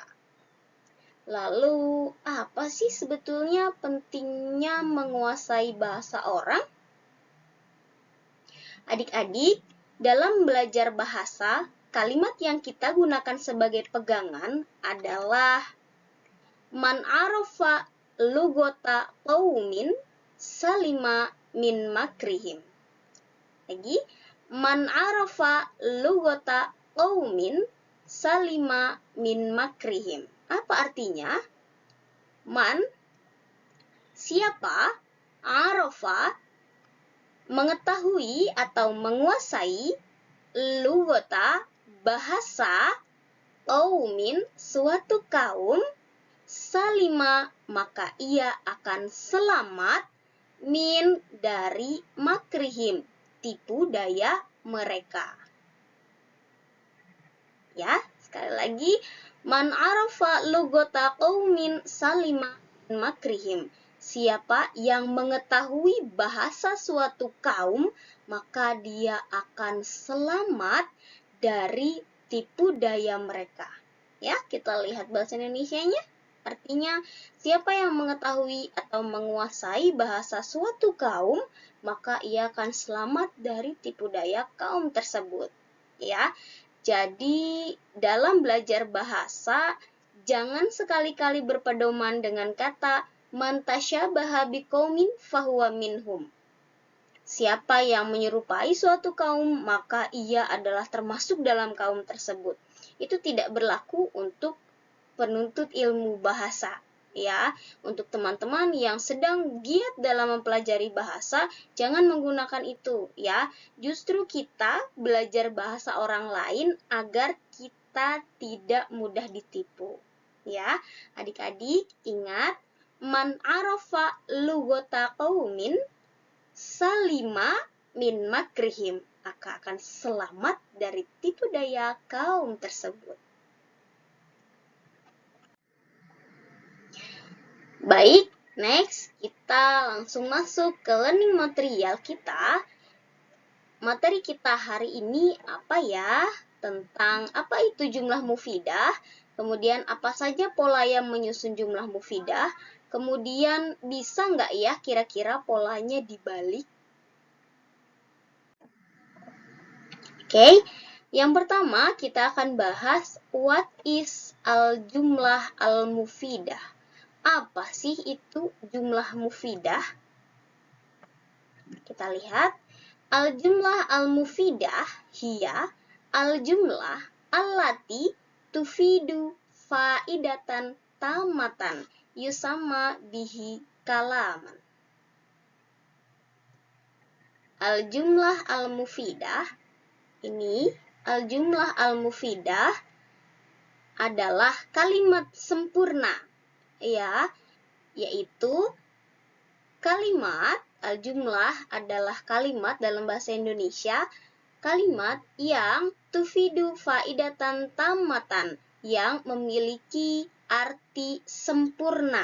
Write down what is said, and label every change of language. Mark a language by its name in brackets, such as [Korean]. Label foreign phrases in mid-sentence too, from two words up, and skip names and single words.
[Indonesian] Lalu, apa sih sebetulnya pentingnya menguasai bahasa orang? Adik-adik, dalam belajar bahasa, kalimat yang kita gunakan sebagai pegangan adalah [Arabic] من عرف لغة قوم سلم من مكرهم. Lagi, من عرف لغة قوم سلم من مكرهم. [Indonesian] Apa artinya? Man, siapa, arafa, mengetahui atau menguasai, lugota, bahasa, qaumin, suatu kaum, salima, maka ia akan selamat, min, dari makrihim, tipu daya mereka. Ya, sekali lagi, [Arabic] من عرف لغة قوم سلم من مكرهم. [Indonesian] Siapa yang mengetahui bahasa suatu kaum, maka dia akan selamat dari tipu daya mereka. Ya, kita lihat bahasa Indonesianya. Artinya, siapa yang mengetahui atau menguasai bahasa suatu kaum, maka ia akan selamat dari tipu daya kaum tersebut. Ya, jadi dalam belajar bahasa, jangan sekali-kali berpedoman dengan kata [Arabic] من تشبه بقوم فهو منهم. [Indonesian] Siapa yang menyerupai suatu kaum, maka ia adalah termasuk dalam kaum tersebut. Itu tidak berlaku untuk penuntut ilmu bahasa. Ya, untuk teman-teman yang sedang giat dalam mempelajari bahasa, jangan menggunakan itu, ya. Justru kita belajar bahasa orang lain agar kita tidak mudah ditipu. Ya, adik-adik ingat, [Arabic] من عرف لغة قوم سلم من مكرهم, [Indonesian] akan selamat dari tipu daya kaum tersebut. Baik, next kita langsung masuk ke [English] learning material [Indonesian] kita. Materi kita hari ini apa ya? Tentang apa itu [Arabic] جملة مفيدة, [Indonesian] kemudian apa saja pola yang menyusun [Arabic] جملة مفيدة, [Indonesian] kemudian bisa nggak ya kira-kira polanya dibalik? Oke, yang pertama kita akan bahas [English] what is [Arabic] الجملة المفيدة. [Indonesian] Apa sih itu [Arabic] جملة مفيدة? [Indonesian] Kita lihat, [Arabic] الجملة المفيدة هي الجملة التي تفيد فائدة تامة يسمى به كلاما. الجملة المفيدة [Indonesian] ini, [Arabic] الجملة المفيدة [Indonesian] adalah kalimat sempurna, ya, yaitu kalimat, al-jumlah adalah kalimat dalam bahasa Indonesia, kalimat yang [Arabic] تفيد فائدة تامة, [Indonesian] yang memiliki arti sempurna.